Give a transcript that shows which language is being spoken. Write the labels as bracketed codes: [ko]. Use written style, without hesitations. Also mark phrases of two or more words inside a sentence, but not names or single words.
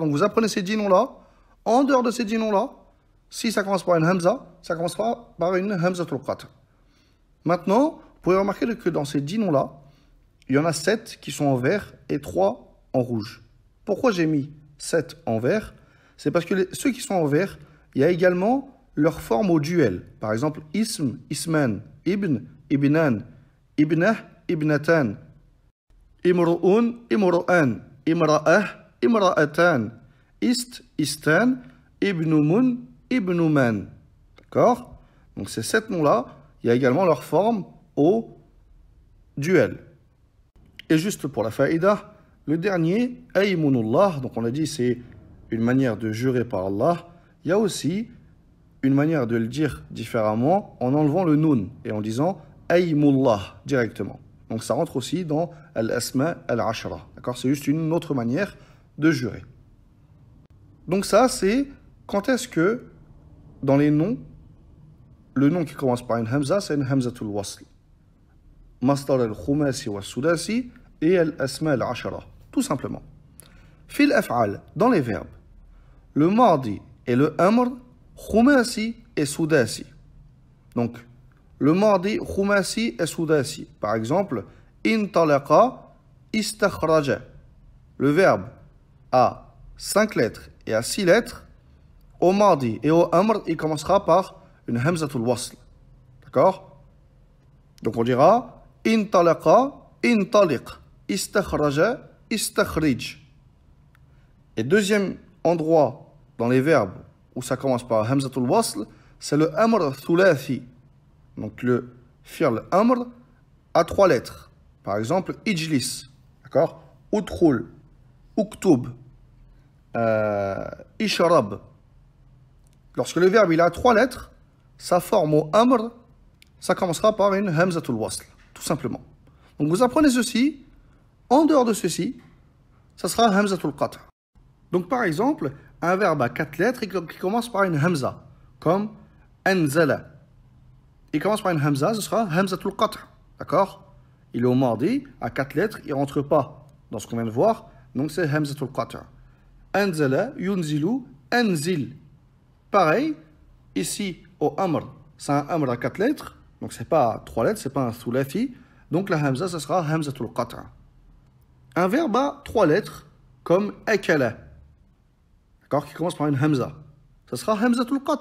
[fr] Donc vous apprenez ces 10 noms-là. En dehors de ces 10 noms-là, si ça commence par une hamza, ça commencera par une [ar] همزة القطع'. [fr] Maintenant, vous pouvez remarquer que dans ces 10 noms-là, il y en a 7 qui sont en vert et 3 en rouge. Pourquoi j'ai mis 7 en vert? C'est parce que ceux qui sont en vert, il y a également leur forme au duel. Par exemple, [ar] اسم، اسمان، ابن، ابنان، ابنة، ابنتان، امرؤ، امرآن، امرأة، امرأتان، است، استان، ابنم، ابنمان. [fr] D'accord? Donc ces 7 noms-là, il y a également leur forme au duel. Et juste pour la faïda, le dernier, aymunullah, donc on a dit c'est une manière de jurer par Allah. Il y a aussi une manière de le dire différemment en enlevant le nun et en disant aymullah directement. Donc ça rentre aussi dans [ar] الأسماء العشرة. [fr] D'accord? C'est juste une autre manière de jurer. Donc ça, c'est quand est-ce que dans les noms, le nom qui commence par une hamza, c'est une [ar] همزة الوصل. مصدر الخماسي والسداسي et الأسماء العشرة. [fr] Tout simplement. [ar] في الأفعال, [fr] dans les verbes, le mardi et le amr, khumasi et sudasi. Donc, le mardi, khumasi et sudasi. Par exemple, [ar] انطلق، استخرج. [fr] Le verbe a 5 lettres et à 6 lettres, au mardi et au amr, il commencera par une [ar] همزة الوصل. [fr] D'accord? Donc on dira [ar] انطلق، انطلق، استخرج، استخرج. [fr] Et deuxième endroit dans les verbes où ça commence par [ar] همزة الوصل, [fr] c'est le [ar] أمر ثلاثي. [fr] Donc le [ar] فعل أمر [fr] a 3 lettres. Par exemple, ijlis, d'accord? [ar] ادخل، اكتب، اشرب. [fr] Lorsque le verbe il a 3 lettres, sa forme au amr, ça commencera par une [ar] همزة الوصل, [fr] tout simplement. Donc vous apprenez ceci, en dehors de ceci, ça sera [ar] همزة القطع'. [fr] Donc par exemple, un verbe à 4 lettres qui commence par une hamza, comme anzala. Il commence par une hamza, ce sera [ar] همزة القطع'. [fr] D'accord? Il est au mardi, à 4 lettres, il ne rentre pas dans ce qu'on vient de voir, donc c'est [ar] همزة القطع'. أنزل، ينزل، أنزل. [fr] Pareil, ici au amr, c'est un amr à 4 lettres, donc c'est pas 3 lettres, c'est pas un thulathi, donc la hamza, ça sera [ar] همزة القطع'. [fr] Un verbe à 3 lettres, comme akala, d'accord, qui commence par une hamza, ça sera [ar] همزة القطع'.